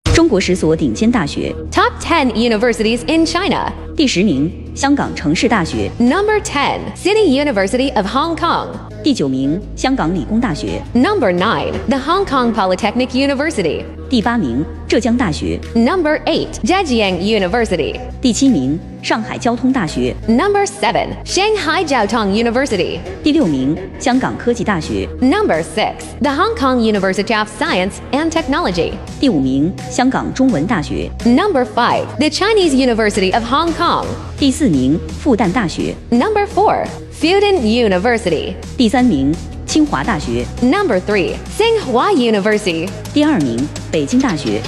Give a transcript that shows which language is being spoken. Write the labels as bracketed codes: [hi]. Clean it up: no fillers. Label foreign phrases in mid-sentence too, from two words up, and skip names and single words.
[zh] 国10所顶尖大学。 [en] Top 10 universities in China. [zh] 第10名，香港城市大学。 [en] Number 10, City University of Hong Kong. [zh] 第9名，香港理工大学。 [en] Number 9, the Hong Kong Polytechnic University. [zh] 第8名，浙江大学。 [en] Number 8, Zhejiang University. [zh] 第7名，上海交通大学。 [en] Number 7, Shanghai Jiaotong University. [zh] 第6名，香港科技大学。 [en] Number 6, the Hong Kong University of Science and Technology. [zh] 第5名，香港中文大学。 [en] Number 5, the Chinese University of Hong Kong. [zh] 第4名，复旦大学。 [en] Number 4, Fudan University. [zh] 第3名，清华大学。 [en] Number 3, Tsinghua University. [zh] 第2名，北京大学。